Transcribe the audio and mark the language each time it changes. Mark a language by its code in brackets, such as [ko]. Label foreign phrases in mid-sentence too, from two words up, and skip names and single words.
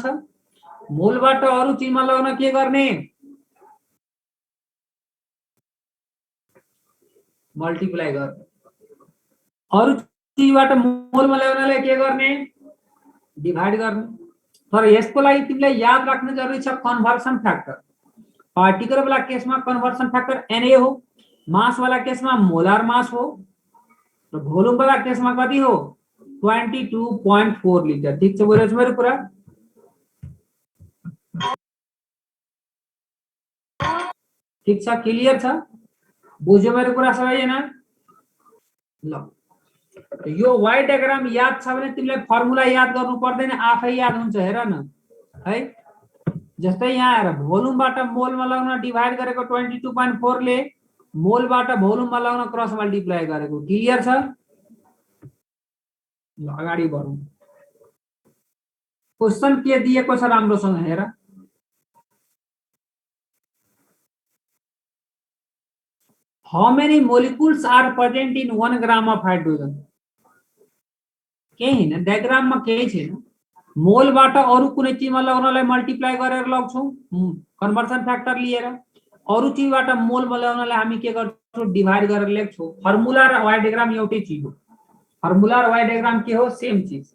[ne] मोलबाट अरु चीजमा ल्याउन के गर्ने, मल्टिप्लाई गर, अरु चीजबाट मोल में ल्याउनलाई के गर्ने, डिभाइड गर्ने। तर यसको लागि तिमीलाई याद राख्न जरुरी छ कन्भर्सन फ्याक्टर। पार्टिकल वाला केस में कन्भर्सन फ्याक्टर एनए हो, मास वाला केस में मोलार मास हो, र भोल्युम वाला केस में कति हो, 22.4 लिटर। ठीक छ, बुझिरहेछ मेरो कुरा? ठीक छ, क्लियर छ? बुझ्यो मेरो कुरा सबैजना? ल, यो वाई डायग्राम याद छ भने तिमीलाई फर्मुला याद गर्नु पर्दैन, आफै याद हुन्छ। हेर न है, जस्तै यहाँ हेर, भोल्युमबाट मोल में लगाउन डिभाइड गरेको 22.4 ले, मोलबाट भोल्युम में लगाउन क्रस मल्टिप्लाई गरेको। क्लियर छ? ल, अगाडि बढौं। क्वेशन के दिएको छ राम्रोसँग हेर। [en] How many molecules are present in 1 gram of hydrogen? [ne] केही हैन, डायग्राममा केही छैन। मोलबाट अरु कुनै चीजमा लगाउनलाई मल्टिप्लाई गरेर लग्छौं, कन्भर्सन फ्याक्टर लिएर। अरु चीजबाट मोल में ल्याउनलाई हामी के गर्छौं, डिभाइड गरेर लेख्छौं। फर्मुला र वाई डायग्राम एउटै चीज हो, फर्मुला र वाई डायग्राम के हो, सेम चीज।